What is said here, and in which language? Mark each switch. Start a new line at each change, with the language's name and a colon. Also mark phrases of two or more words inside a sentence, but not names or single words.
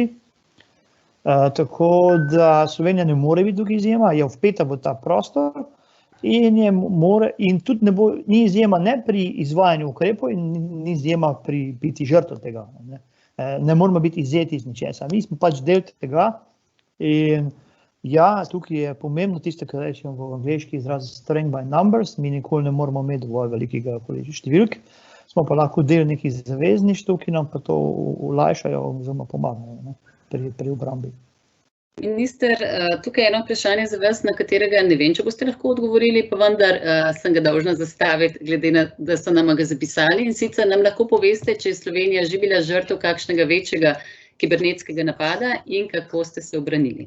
Slovenian: Tako da Slovenija ne more biti tukaj izjema, je vpeta v ta prostor in tudi ni izjema ne pri izvajanju ukrepov in ni izjema pri biti žrtev tega. Ne moramo biti izvzeti iz ničesa. Mi smo pač del tega in ja, tukaj je pomembno tisto, kar rečemo v angleški izraz
English: strength by numbers,
Slovenian: mi nikoli ne moramo imeti dovolj velikega številk, smo pa lahko del nekih zavezništv, ki nam pa to olajšajo oziroma pomagajo pri obrambi. Minister, tukaj je eno vprašanje za vas, na katerega ne vem, če boste lahko odgovorili, pa vendar sem ga dolžna zastaviti, glede na, da so nam ga zapisali, in sicer nam lahko poveste, če je Slovenija že bila žrtev kakšnega večjega kibernetskega napada in kako ste se obranili.